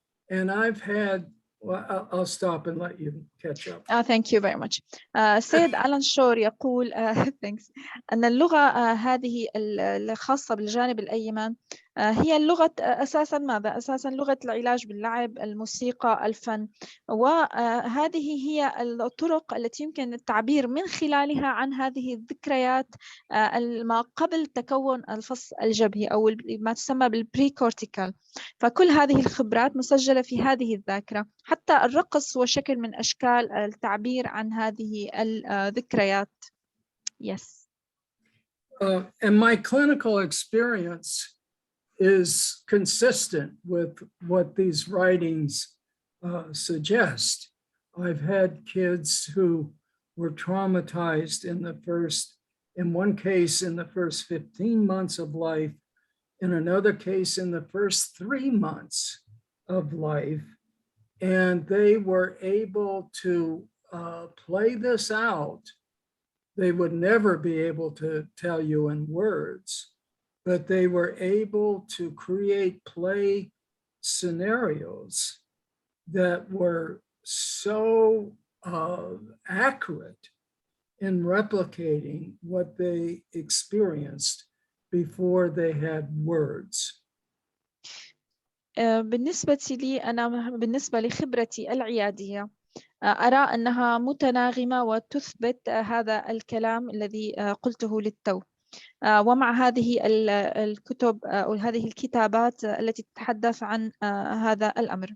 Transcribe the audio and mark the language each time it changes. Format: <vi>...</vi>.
<en>And I've had, well, I'll stop and let you catch up. Thank you very much.</en> <ar>سيد ألان شور يقول</ar> <en>thanks</en> <ar>أن اللغة هذه الخاصة بالجانب الأيمن هي اللغة أساساً ماذا؟ أساساً لغة العلاج باللعب، الموسيقى، الفن، وهذه هي الطرق التي يمكن التعبير من خلالها عن هذه الذكريات ما قبل تكون الفص الجبهي أو ما تسمى بالبري-كورتيكال. فكل هذه الخبرات مسجلة في هذه الذاكرة. حتى الرقص هو شكل من أشكال التعبير عن هذه الذكريات.</ar> <en>Yes. And my clinical experience is consistent with what these writings suggest. I've had kids who were traumatized in one case in the first 15 months of life, in another case in the first 3 months of life, and they were able to play this out. They would never be able to tell you in words, but they were able to create play scenarios that were so accurate in replicating what they experienced before they had words.</en> <ar>بالنسبة لي أنا بالنسبة لخبرتي العيادية أرى أنها متناغمة وتثبت هذا الكلام الذي قلته للتو. ومع هذه الكتب أو هذه الكتابات التي تتحدث عن هذا الأمر.</ar>